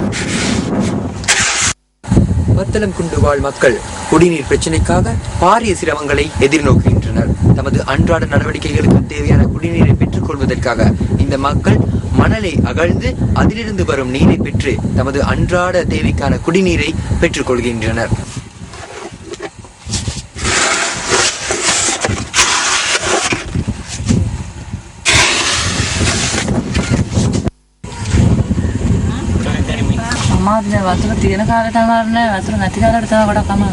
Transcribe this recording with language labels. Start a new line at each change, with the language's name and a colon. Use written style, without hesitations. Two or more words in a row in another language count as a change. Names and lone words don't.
Tamil: பத்தலம்குண்டு வாழ் மக்கள் குடிநீர் பிரச்சினைக்காக பாரிய சிரமங்களை எதிர்நோக்குகின்றனர். தமது அன்றாட நடவடிக்கைகளுக்கு தேவையான குடிநீரை பெற்றுக் கொள்வதற்காக இந்த மக்கள் மணலை அகழ்ந்து அதிலிருந்து வரும் நீரை பெற்று தமது அன்றாட தேவைக்கான குடிநீரை பெற்றுக் கொள்கின்றனர்.
Sinhala: වතුර තියෙන කාලේ තමයි වතුර නැති කාලේට තමයි ගොඩක් අමාරු.